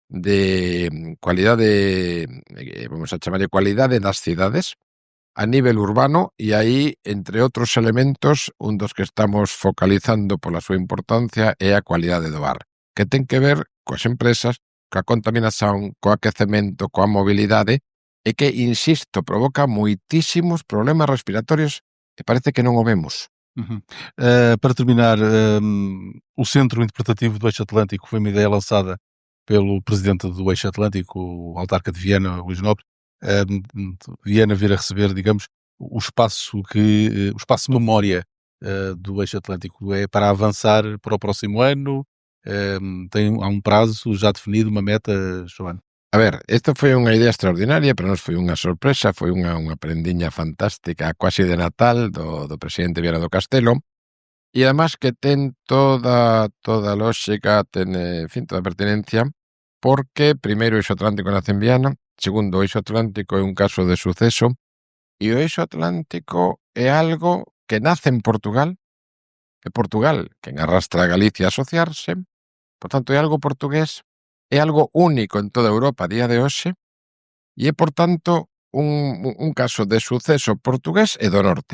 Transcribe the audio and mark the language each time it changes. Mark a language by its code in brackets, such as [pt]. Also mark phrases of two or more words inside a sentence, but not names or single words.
[gl] vamos a chamarlle cualidade das cidades a nivel urbano e aí, entre outros elementos, un dos que estamos focalizando pola súa importancia é a cualidade do ar, que ten que ver coas empresas, coa contaminación, co aquecemento, coa mobilidade e que, insisto, provoca moitísimos problemas respiratorios e parece que non o vemos. [pt] Para terminar, o Centro Interpretativo do Eixo Atlântico foi uma ideia lançada pelo presidente do Eixo Atlântico, o autarca de Viana, Luís Nobre. Viana vir a receber, digamos, o espaço memória do Eixo Atlântico é para avançar para o próximo ano. Há um prazo já definido, uma meta, Joana? [gl] A ver, esta foi unha idea extraordinaria, pero nos foi unha sorpresa, foi unha prendiña fantástica, quasi de Natal, do presidente Viana do Castelo, e además que ten toda a lógica, ten, en fin, toda a pertinencia, porque, primeiro, o Eixo Atlántico nace en Viana, segundo, o Eixo Atlántico é un caso de suceso, e o Eixo Atlántico é algo que nace en Portugal, e Portugal, quen arrastra a Galicia a asociarse, por tanto, é algo portugués, é algo único en toda Europa a día de hoxe, e é, por tanto, un caso de suceso portugués e do norte.